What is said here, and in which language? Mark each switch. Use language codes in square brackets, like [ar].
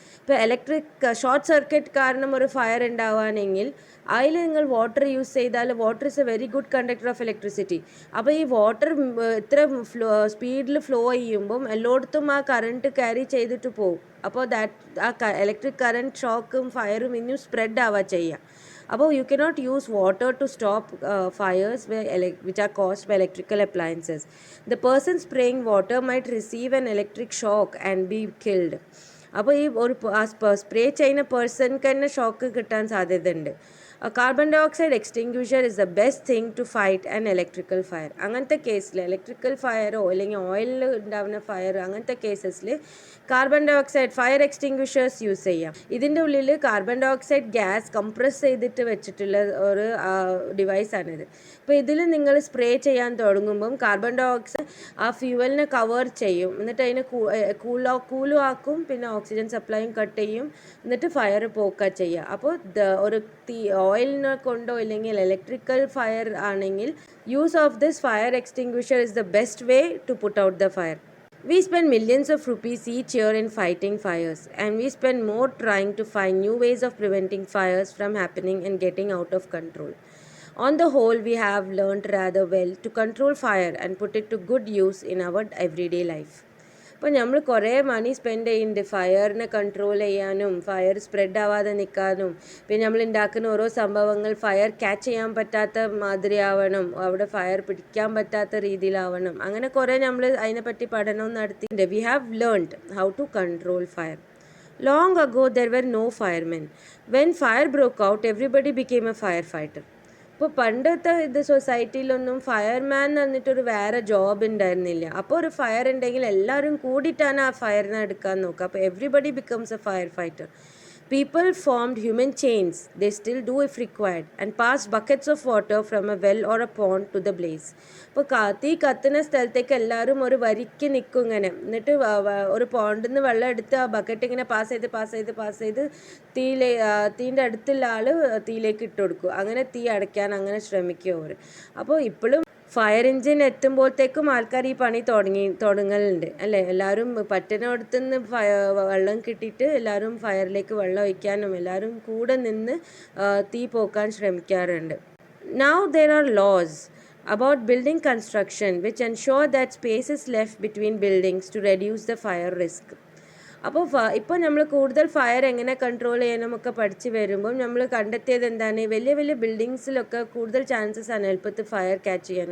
[ml] ഇപ്പോൾ electric short circuit കാരണം ഒരു ഫയർ ഉണ്ടാവുകയാണെങ്കിൽ അതിൽ നിങ്ങൾ വാട്ടർ യൂസ് ചെയ്താൽ, [en] Water is a very good conductor of electricity. [ml] അപ്പോൾ ഈ വാട്ടർ ഇത്ര സ്പീഡിൽ ഫ്ലോ ചെയ്യുമ്പം എല്ലായിടത്തും ആ കറണ്ട് ക്യാരി ചെയ്തിട്ട് പോകും. അപ്പോൾ ആ ഇലക്ട്രിക് കറണ്ട് ഷോക്കും ഫയറും ഇനിയും സ്പ്രെഡ് ആവുക ചെയ്യുക. [en] അപ്പോൾ you cannot use water to stop fires which are caused by electrical appliances. The person spraying water might receive an electric shock and be killed. [ml] അപ്പോൾ ഈ ഒരു സ്പ്രേ ചെയ്യുന്ന പേഴ്സൺക്ക് തന്നെ ഷോക്ക് കിട്ടാൻ സാധ്യതയുണ്ട്. [en] Carbon dioxide extinguisher is the best thing to fight an electrical fire. [ml] അങ്ങനത്തെ കേസിൽ electrical ഫയറോ അല്ലെങ്കിൽ ഓയിലിൽ ഉണ്ടാവുന്ന ഫയർ, അങ്ങനത്തെ കേസസിൽ carbon dye oxide fire എക്സ്റ്റിങ്ക്വിഷേഴ്സ് use ചെയ്യാം. ഇതിൻ്റെ ഉള്ളിൽ carbon dye oxide gas compress ചെയ്തിട്ട് വെച്ചിട്ടുള്ള ഒരു ഡിവൈസാണിത്. അപ്പോൾ ഇതിൽ നിങ്ങൾ സ്പ്രേ ചെയ്യാൻ തുടങ്ങുമ്പം കാർബൺ ഡൈ ഓക്സൈഡ് ആ ഫ്യൂവലിനെ കവർ ചെയ്യും, എന്നിട്ട് അതിനെ കൂലും ആക്കും, പിന്നെ ഓക്സിജൻ സപ്ലൈയും കട്ട് ചെയ്യും, എന്നിട്ട് ഫയർ പോക്കുക ചെയ്യുക. അപ്പോൾ ഒരു ഓയിലിനെ കൊണ്ടോ ഇല്ലെങ്കിൽ ഇലക്ട്രിക്കൽ ഫയർ ആണെങ്കിൽ [en] Use of this fire extinguisher is the best way to put out the fire. We spend millions of rupees each year in fighting fires, and we spend more trying to find new ways of preventing fires from happening and getting out of control. On the whole, we have learned rather well to control fire and put it to good use in our everyday life. [ml] അപ്പോൾ നമ്മൾ കുറേ മണി spend ചെയ്യുന്നുണ്ട് ഫയറിനെ control ചെയ്യാനും fire spread ആവാതെ നിൽക്കാനും. പിന്നെ നമ്മൾ ഉണ്ടാക്കുന്ന ഓരോ സംഭവങ്ങൾ ഫയർ ക്യാച്ച് ചെയ്യാൻ പറ്റാത്ത മാതിരി ആവണം, അവിടെ ഫയർ പിടിക്കാൻ പറ്റാത്ത രീതിയിലാവണം. അങ്ങനെ കുറേ നമ്മൾ അതിനെപ്പറ്റി പഠനം നടത്തിയിട്ടുണ്ട്. [en] We have learned how to control fire. Long ago, there were no firemen. When fire broke out, everybody became a firefighter. [ml] ഇപ്പോൾ പണ്ടത്തെ സൊസൈറ്റിയിലൊന്നും ഫയർമാൻ എന്ന് പറഞ്ഞിട്ടൊരു വേറെ ജോബ് ഉണ്ടായിരുന്നില്ല. അപ്പോൾ ഒരു ഫയർ ഉണ്ടെങ്കിൽ എല്ലാവരും കൂടിയിട്ടാണ് ആ ഫയറിനെ എടുക്കാൻ നോക്കുക. [en] അപ്പോൾ everybody becomes a firefighter. People formed human chains, they still do if required, and passed buckets of water from a well or a pond to the blaze. [ml] ഇപ്പോൾ തീ കത്തുന്ന സ്ഥലത്തേക്ക് എല്ലാവരും ഒരു വരിക്ക് നിൽക്കും ഇങ്ങനെ, എന്നിട്ട് ഒരു പോണ്ടിൽ നിന്ന് വെള്ളം എടുത്ത് ആ ബക്കറ്റ് ഇങ്ങനെ പാസ് ചെയ്ത് തീൻ്റെ അടുത്തുള്ള ആൾ തീയിലേക്ക് ഇട്ട് കൊടുക്കും. അങ്ങനെ തീ അടയ്ക്കാൻ അങ്ങനെ ശ്രമിക്കും അവർ. അപ്പോൾ ഇപ്പോഴും ഫയർ എഞ്ചിൻ എത്തുമ്പോഴത്തേക്കും ആൾക്കാർ ഈ പണി തുടങ്ങലുണ്ട് അല്ലേ. എല്ലാവരും പറ്റുന്നിടത്തുനിന്ന് വെള്ളം കിട്ടിയിട്ട് എല്ലാവരും ഫയറിലേക്ക് വെള്ളം ഒഴിക്കാനും എല്ലാവരും കൂടെ നിന്ന് തീ പോക്കാൻ ശ്രമിക്കാറുണ്ട്. [en] Now there are laws about building construction which ensure that space is left between buildings to reduce the fire risk. [ml] അപ്പോൾ ഇപ്പോൾ നമ്മൾ കൂടുതൽ ഫയർ എങ്ങനെ കൺട്രോൾ ചെയ്യാനുമൊക്കെ പഠിച്ച് വരുമ്പോൾ നമ്മൾ കണ്ടെത്തിയത് എന്താണ്, വലിയ വലിയ ബിൽഡിങ്സിലൊക്കെ കൂടുതൽ ചാൻസസ് ആണ് എളുപ്പത്തിൽ ഫയർ ക്യാച്ച് ചെയ്യാൻ.